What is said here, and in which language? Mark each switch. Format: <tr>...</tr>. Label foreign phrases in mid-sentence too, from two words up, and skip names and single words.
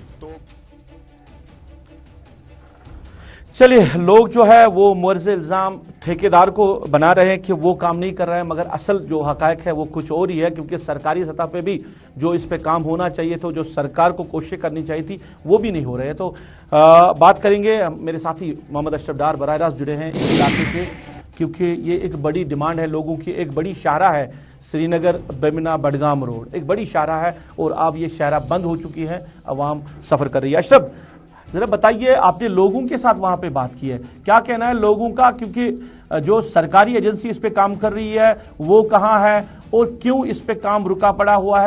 <ur>چلیے، لوگ جو ہے وہ معرض الزام ٹھیکیدار کو بنا رہے ہیں کہ وہ کام نہیں کر رہے ہیں، مگر اصل جو حقائق ہے وہ کچھ اور ہی ہے، کیونکہ سرکاری سطح پہ بھی جو اس پہ کام ہونا چاہیے تو جو سرکار کو کوششیں کرنی چاہیے تھی وہ بھی نہیں ہو رہے ہیں۔ تو بات کریں گے، میرے ساتھی محمد اشرف ڈار براہ راست جڑے ہیں اس علاقے سے، کیونکہ یہ ایک بڑی ڈیمانڈ ہے لوگوں کی، ایک بڑی شاہراہ ہے سری نگر بیمنا بڈگام روڈ، ایک بڑی شاہراہ ہے اور اب یہ شاہراہ بند ہو چکی ہے، عوام سفر کر رہی ہے۔ اشرف ذرا بتائیے، آپ نے لوگوں کے ساتھ وہاں پہ بات کی ہے، کیا کہنا ہے لوگوں کا، کیونکہ جو سرکاری ایجنسی اس پہ کام کر رہی ہے وہ کہاں ہے اور کیوں اس پہ کام رکا پڑا ہوا ہے؟</ur>